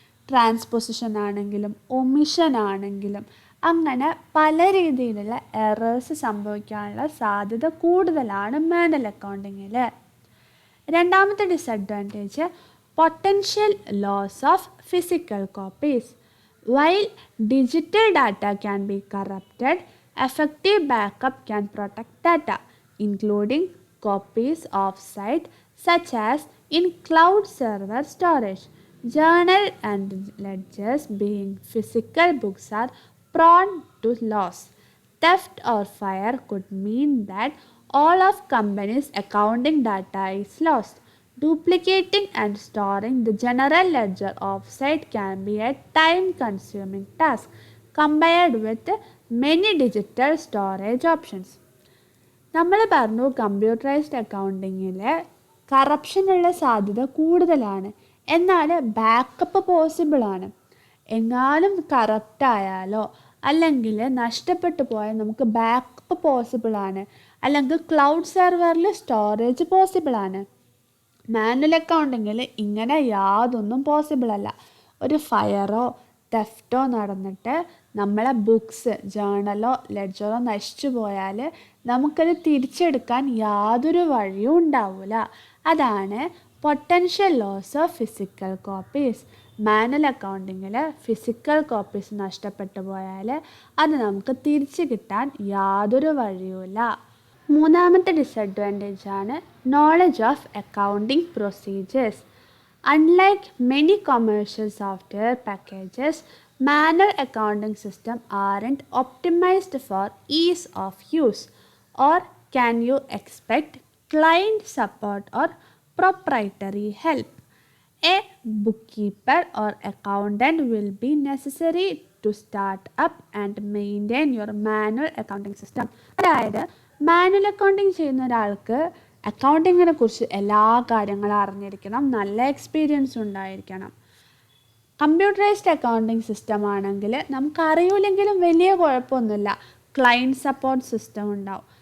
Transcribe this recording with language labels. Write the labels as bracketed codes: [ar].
[ml] Transposition ആണെങ്കിലും omission ആണെങ്കിലും അങ്ങനെ പല രീതിയിലുള്ള എറേഴ്സ് സംഭവിക്കാനുള്ള സാധ്യത കൂടുതലാണ് മാനുവൽ അക്കൗണ്ടിങ്ങിൽ. രണ്ടാമത്തെ disadvantage, potential loss of physical copies. [en] While digital data can be corrupted, effective backup can protect data, including copies off-site, such as in cloud server storage. Journal and ledgers, being physical books, are prone to loss. Theft or fire could mean that all of company's accounting data is lost. Duplicating and storing the general ledger offsite can be a time-consuming task compared with many digital storage options. [ml] നമ്മൾ പറഞ്ഞു computerised അക്കൗണ്ടിങ്ങിൽ കറപ്ഷനുള്ള സാധ്യത കൂടുതലാണ്. എന്നാൽ backup പോസിബിളാണ്. എങ്ങാനും കറപ്റ്റായാലോ അല്ലെങ്കിൽ നഷ്ടപ്പെട്ടു പോയാൽ നമുക്ക് ബാക്കപ്പ് പോസിബിളാണ്. അല്ലെങ്കിൽ ക്ലൗഡ് സെർവറിൽ സ്റ്റോറേജ് പോസിബിളാണ്. മാനുവൽ അക്കൗണ്ടിങ്ങിൽ ഇങ്ങനെ യാതൊന്നും പോസിബിളല്ല. ഒരു ഫയറോ തെഫ്റ്റോ നടന്നിട്ട് നമ്മളെ ബുക്സ്, ജേണലോ ലെഡ്ജറോ നശിച്ചു പോയാൽ നമുക്കത് തിരിച്ചെടുക്കാൻ യാതൊരു വഴിയും ഉണ്ടാവില്ല. അതാണ് potential loss of physical copies. Manual അക്കൗണ്ടിങ്ങിൽ physical copies നഷ്ടപ്പെട്ടു പോയാൽ അത് നമുക്ക് തിരിച്ചു കിട്ടാൻ യാതൊരു വഴിയുമില്ല. മൂന്നാമത്തെ ഡിസഡ്വാൻറ്റേജ് ആണ് knowledge of accounting procedures. [en] Unlike many commercial software packages, manual accounting systems aren't optimized for ease of use. Or can you expect client support or proprietary help? A bookkeeper or accountant will be necessary to start up and maintain your manual accounting system. [ml] അതായത് manual accounting ചെയ്യുന്ന ഒരാൾക്ക് അക്കൗണ്ടിങ്ങിനെ കുറിച്ച് എല്ലാ കാര്യങ്ങളും അറിഞ്ഞിരിക്കണം, നല്ല experience ഉണ്ടായിരിക്കണം. Computerised accounting system ആണെങ്കിൽ നമുക്കറിയില്ലെങ്കിലും വലിയ കുഴപ്പമൊന്നുമില്ല, ക്ലയൻറ്റ് സപ്പോർട്ട് സിസ്റ്റം ഉണ്ടാവും.